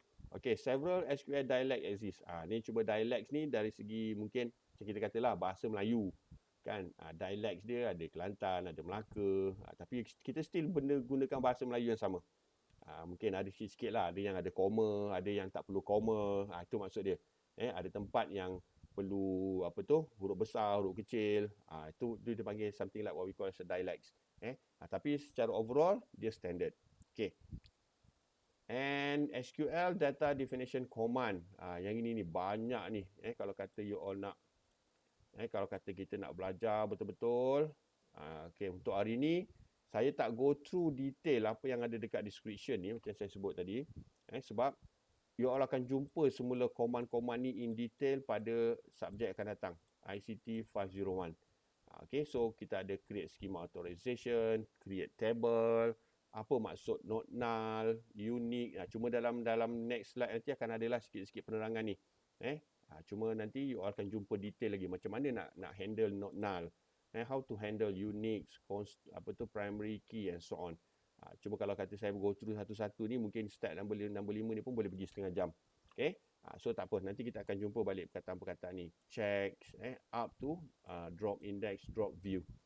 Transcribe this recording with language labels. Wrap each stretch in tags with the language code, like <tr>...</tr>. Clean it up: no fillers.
<en>Okay, several SQL dialect exist.</en> <ms>Ni cuba dialects ni dari segi mungkin macam kita katalah bahasa Melayu. Kan, dialects dia ada Kelantan, ada Melaka. Tapi kita still gunakan bahasa Melayu yang sama. Mungkin ada sikit-sikit lah. Ada yang ada koma, ada yang tak perlu koma. Itu maksud dia. Ada tempat yang perlu huruf besar, huruf kecil. Itu dia panggil</ms> <en>something like what we call as a dialects.</en> <ms>Tapi secara overall dia standard. Okay.</ms> <en>And SQL data definition command.</en> <ms>Yang ini ni banyak ni. Kalau kata you all nak kalau kata kita nak belajar betul-betul. Okay, untuk hari ni saya tak go through detail apa yang ada dekat description ni macam saya sebut tadi. Sebab you all akan jumpa semula command-command ni in detail pada subjek akan datang. ICT 501. Okay, so kita ada create schema authorization, create table, apa maksud not null, unique. Cuma dalam next slide nanti akan adalah sikit-sikit penerangan ni. Cuma nanti you all akan jumpa detail lagi macam mana nak handle not null.</ms> <en>How to handle unique, primary key and so on.</en> <ms>Cuma kalau kata saya go through satu-satu ni mungkin start number 5 ni pun boleh pergi setengah jam. Okay. So tak apa, nanti kita akan jumpa balik perkataan-perkataan ni. Checks, up to drop index, drop view.</ms>